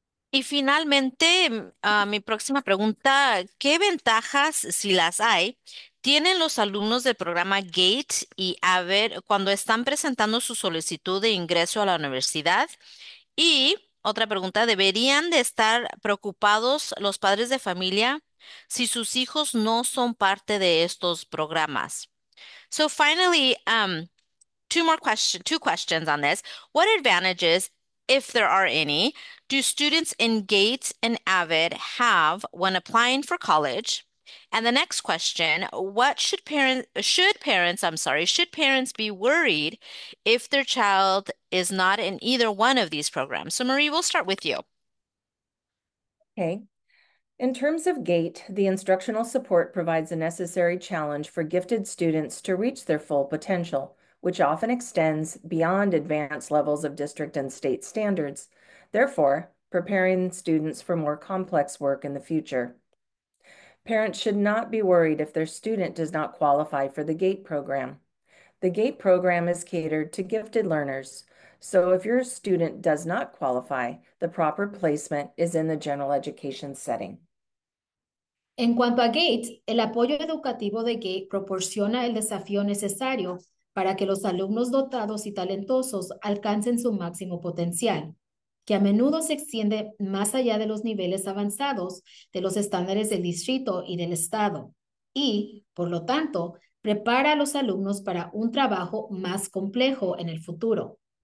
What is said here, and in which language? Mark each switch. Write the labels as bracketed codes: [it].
[es] Y finalmente, mi próxima pregunta, ¿qué ventajas, si las hay, tienen los alumnos del programa Gate y AVER cuando están presentando su solicitud de ingreso a la universidad? Y otra pregunta, ¿deberían de estar preocupados los padres de familia si sus hijos no son parte de estos programas? [en] So finally, two questions on this. What advantages, if there are any, do students in Gate and AVID have when applying for college? And the next question, what should parents be worried if their child is not in either one of these programs? So Marie, we'll start with you. Okay. In terms of GATE, the instructional support provides a necessary challenge for gifted students to reach their full potential, which often extends beyond advanced levels of district and state standards, therefore, preparing students for more complex work in the future. Parents should not be worried if their student does not qualify for the GATE program. The GATE program is catered to gifted learners. So, if your student does not qualify, the proper placement is in the general education setting. [es] En cuanto a Gates, el apoyo educativo de Gates proporciona el desafío necesario para que los alumnos dotados y talentosos alcancen su máximo potencial, que a menudo se extiende más allá de los niveles avanzados de los estándares del distrito y del estado, y, por lo tanto, prepara a los alumnos para un trabajo más complejo en el futuro.